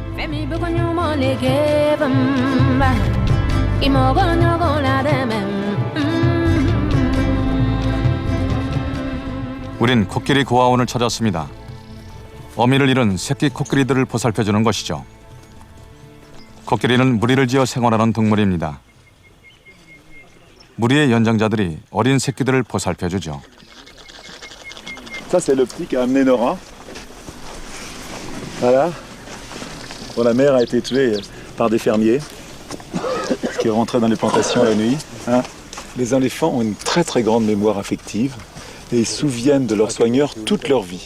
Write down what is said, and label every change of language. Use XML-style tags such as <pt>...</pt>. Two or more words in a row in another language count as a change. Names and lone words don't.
<ko>우린 코끼리 고아원을 찾았습니다. 어미를 잃은 새끼 코끼리들을 보살펴주는 것이죠. 코끼리는 무리를 지어 생활하는 동물입니다. 무리의 연장자들이 어린 새끼들을 보살펴주죠.</ko> <fr>Ça, c'est le petit qui a amené Nora. Voilà. Bon, la mère a été tuée par des fermiers qui rentraient dans les plantations la nuit. Hein. Les éléphants ont une très très grande mémoire affective et ils se souviennent de leurs soigneurs toute leur vie.</fr>